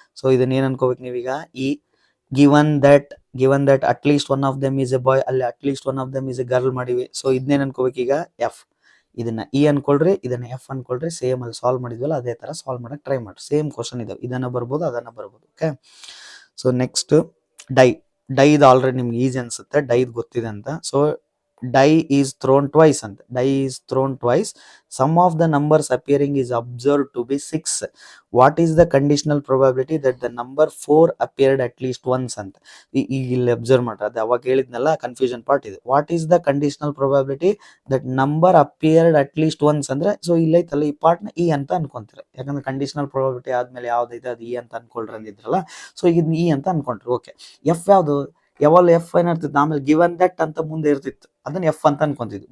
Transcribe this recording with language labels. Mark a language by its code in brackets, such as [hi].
[kn] So ಇದನ್ನ ಏನ್ ಅನ್ಕೋಬೇಕು ನೀವೀಗ? ಈ [en] given that at least one of them is a boy, ಅಲ್ಲಿ at least one of them is a girl [kn] ಮಾಡಿವಿ. ಸೊ ಇದನ್ನೇನ್ ಅನ್ಕೋಬೇಕು ಈಗ? [en] F. [kn] ಇದನ್ನ ಇ ಅನ್ಕೊಳ್ರಿ, ಇದನ್ನ ಎಫ್ ಅನ್ಕೊಳ್ರಿ. ಸೇಮ್ ಅಲ್ಲಿ ಸಾಲ್ವ್ ಮಾಡಿದ್ವಲ್ಲ ಅದೇ ತರ ಸಾಲ್ವ್ ಮಾಡಕ್ ಟ್ರೈ ಮಾಡ್ರಿ. ಸೇಮ್ ಕ್ವಶನ್ ಇದಾವೆ, ಇದನ್ನ ಬರ್ಬೋದು ಅದನ್ನ ಬರ್ಬೋದು. ಓಕೆ, ಸೊ ನೆಕ್ಸ್ಟ್ ಡೈ ಇದು ಆಲ್ರೆಡಿ ನಿಮ್ಗೆ ಈಸಿ ಅನ್ಸುತ್ತೆ, ಡೈದ್ ಗೊತ್ತಿದೆ ಅಂತ. [en] So die is thrown twice ಅಂತ. Die is thrown twice. Sum of the numbers appearing is observed to be 6. What is the conditional probability that the number 4 appeared at least once ಅಂತ. [kn] ಈಗ ಇಲ್ಲಿ observe ಮಾಡ್ರಿ, ಅದು ಅವಾಗ ಹೇಳಿದ್ನಲ್ಲ confusion part ಇದು. [en] what is the conditional probability that number appeared at least once [kn] ಅಂದ್ರೆ, so ಇಲ್ಲೈತಲ್ಲ ಈ ಪಾರ್ಟ್ನ ಇ ಅಂತ ಅನ್ಕೊಂತೀರ. ಯಾಕಂದ್ರೆ ಕಂಡೀಷನಲ್ ಪ್ರೊಬಾಬಿಲಿಟಿ ಆದ್ಮೇಲೆ ಯಾವ್ದೈತೆ ಅದು ಇ ಅಂತ ಅನ್ಕೊಳ್ರಿ ಅಂದಿದ್ರಲ್ಲ. ಸೊ ಈಗ ಇ ಅಂತ ಅನ್ಕೊಂಡ್ರಿ. ಓಕೆ, ಎಫ್ ಯಾವ್ದು? ಯಾವಾಗ ಎಫ್ ಏನಿರ್ತಿತ್ತು, ಆಮೇಲೆ [en] given that [kn] ಅಂತ ಮುಂದೆ ಇರ್ತಿತ್ತು, ಅದನ್ನ ಎಫ್ ಅಂತ ಅನ್ಕೊಂತಿದ್ವಿ.